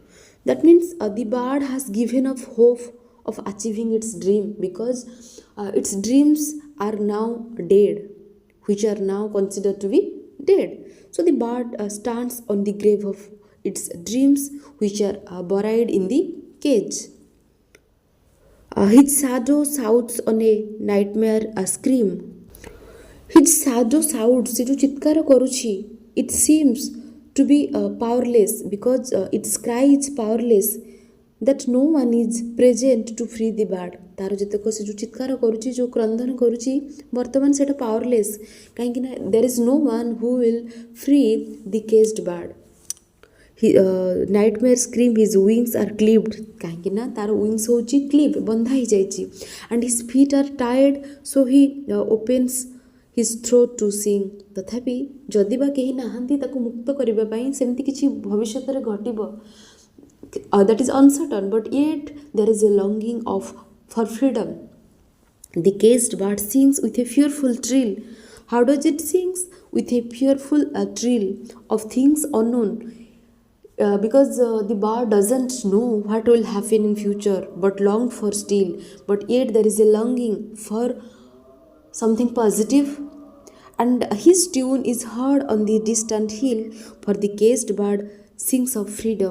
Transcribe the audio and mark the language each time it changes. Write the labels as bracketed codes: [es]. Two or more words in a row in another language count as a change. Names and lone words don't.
[en] That means the bird has given up hope of achieving its dream because its dreams are now dead, which are now considered to be dead. So the bird stands on the grave of its dreams, which are buried in the cage. His shadow shouts on a nightmare scream. His shadow shouts, [or] ସେ ଯେଉଁ ଚିତ୍କାର କରୁଛି, [en] it seems to be powerless because its cry is powerless, that no one is present to free the bird. [or] ତାର ଯେତେକ ସେ ଯେଉଁ ଚିତ୍କାର କରୁଛି, ଯେଉଁ କ୍ରନ୍ଦନ କରୁଛି, ବର୍ତ୍ତମାନ ସେଇଟା powerless କାହିଁକି ନା [en] there is no one who will free the caged bird. Nightmare scream, his wings are clipped [or] କାହିଁକି ନା ତାର wings ହେଉଛି clip ବନ୍ଧା ହେଇଯାଇଛି, [en] and his feet are tied, so he opens his throat to sing. [or] ତଥାପି ଯଦି ବା କେହି ନାହାନ୍ତି ତାକୁ ମୁକ୍ତ କରିବା ପାଇଁ, ସେମିତି କିଛି ଭବିଷ୍ୟତରେ ଘଟିବ, [en] that is uncertain, but yet there is a longing for freedom. The caged bird sings with a fearful trill. How does it sing? With a fearful trill of things unknown. Because the bird doesn't know what will happen in future, but long for still, but yet there is a longing for something positive, and his tune is heard on the distant hill, for the caged bird sings of freedom.